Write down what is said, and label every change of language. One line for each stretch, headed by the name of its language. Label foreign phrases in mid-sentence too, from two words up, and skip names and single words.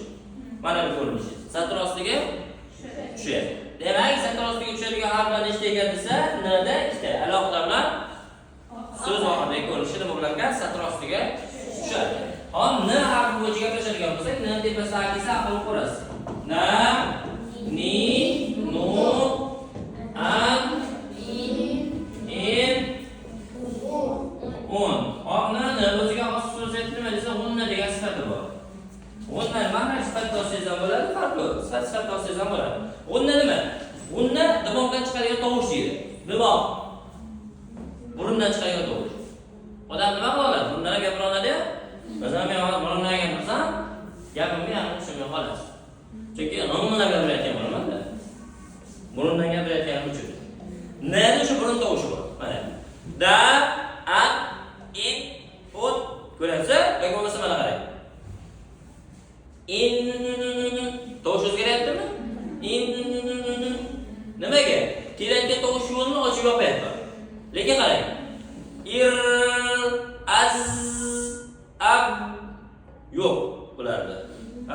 Uzbek: Mana bu ko'rinishi. Satr ostiga tushadi. Demak, satr ostiga tushadigan harflar nechta ekan desa, nda ikkita. Alohida bilan so'z oxidagi ko'rinishi nima bo'lar ekan? Satr ostiga tushadi. Hop, n harfi bo'yicha gaplashadigan bo'lsak, n tepasiga kelsa aql ko'rasiz. Na, ni, nu, an, in, un. Hop, nani o'ziga xos xususiyati nima desa, unna degan sifati bor. Unna nima sifatda olsangiz ham bo'ladi, farq yo'q. Sifatda olsangiz ham bo'ladi. Unna nima? Unna dimoqdan chiqadigan tovush deydi. Dimoq. Burundan chiqadigan tovush. Odam nima qiladi? Bundan gapira oladi-ya? Masalan, men burundan gapirsam, gapimga ham tushunmay qolasiz. Chunki nomlar gapirayotgan bo'laman-da. Burundan gapirayotganim uchun. Nada o'sha burun tovushi bor. Mana. Da, at, in, ut. Ko'ryapsiz? Yoki bo'lmasa mana qarang. In tovush o'zgaryaptimi? In nimaga? Kelayotgan tovush yo'lini ochib yopyapti. Lekin qarang. Ir, az, ab yo'q bularda. Ha?